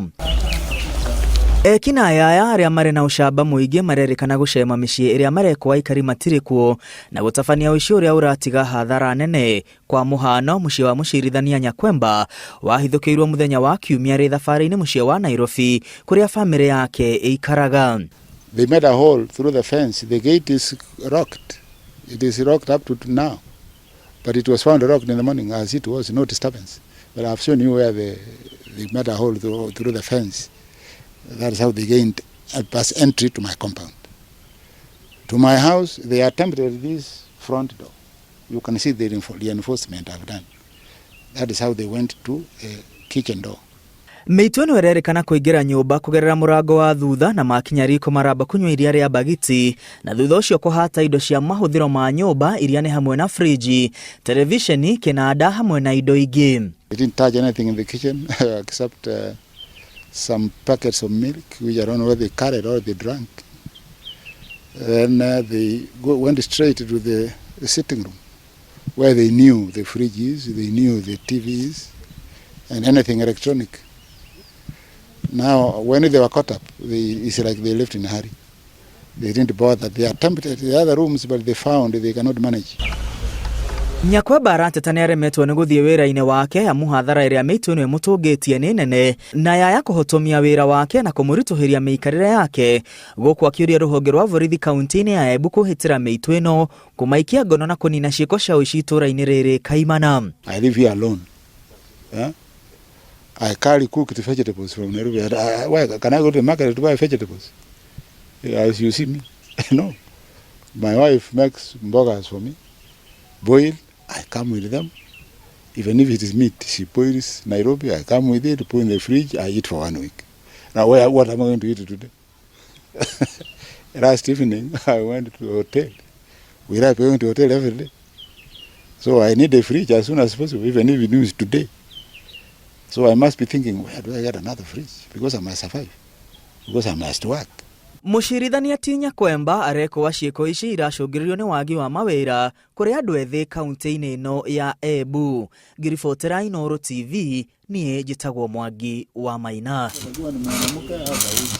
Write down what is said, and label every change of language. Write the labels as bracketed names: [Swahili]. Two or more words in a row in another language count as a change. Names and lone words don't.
[Kikuyu] Ekina aya arĩa marĩ na ũcamba mũingĩ marerĩkana gũcema mĩciĩ ĩrĩa marekwo aikari matirĩ kuo na gũtabania ũici ũrĩa ũratiga hathara nene. Kwa mũhano, mũciĩ wa mũcirithania Nyakwemba wahithũkĩirwo mũthenya wa Kiumia rĩ thabarĩ-inĩ mũciĩ wa Nairobi kũrĩa bamĩrĩ yake ĩikaraga. [English] They made a hole through the fence. The gate is rocked. It is rocked up to now. But it was found rocked in the morning as it was, no disturbance. But I've shown you where they made a hole through the fence. That is how they gained a pass entry to my compound. To my house, they attempted this front door. You can see the reinforcement I've done. That is how they went to a kitchen door. [Kikuyu] Mĩitũ ĩno ĩrerĩkana kũingĩra nyũmba kũgerera mũrango wa thutha na makinya riko maramba kũnyua iria rĩa bagiti na thutha ũcio kũhata indo cia mahũthĩro ma nyũmba iria nĩ hamwe na friji, televisheni, kĩnanda hamwe na indo ingĩ. [English] They didn't touch anything in the kitchen except some packets of milk, which I don't know whether they carried or they drank. Then they went straight to the sitting room, where they knew the fridges, they knew the TVs, and anything electronic. Now, when they were caught up, it's like they left in a hurry. They didn't bother. They attempted the other rooms, but they found they cannot manage. [Kikuyu] Nyakwemba arateta nĩ aremetwo nĩ gũthiĩ wĩra-inĩ wake amu hathara ĩrĩa mĩitũ ĩno ĩmũtũngĩtie nĩ nene na yaya kũhotomia wĩra wake na kũmũritũhĩria mĩikarĩre yake, gũkũ akĩũria rũhonge rwa borithi kaunti-inĩ ya Embu kũhĩtĩra mĩitũ ĩno, kũmaikia ngono na kũnina ciĩko cia ũici itũra-inĩ rĩrĩ kaimana. [English] I live here alone. I carry cooked vegetables from Nairobi. Why can I go to the market to buy vegetables? As you see me, no. My wife makes mbogas for me, boil. I come with them. Even if it is meat, she boils Nairobi. I come with it, put in the fridge. I eat for 1 week. Now, what am I going to eat today? Last evening, I went to a hotel. We are going to a hotel every day. So I need a fridge as soon as possible, even if it is today. So I must be thinking, where do I get another fridge? Because I must survive. Because I must work. [Kikuyu] Mũcirithania ti Nyakwemba arekwo ciĩko ici iracũngĩrĩrio nĩ wagi wa mawĩra kũrĩ andũ ethĩ kaunti-inĩ ĩno ya Embu. Ngiribotera Inooro TV, niĩ njĩtagwo Mwangi wa Maina.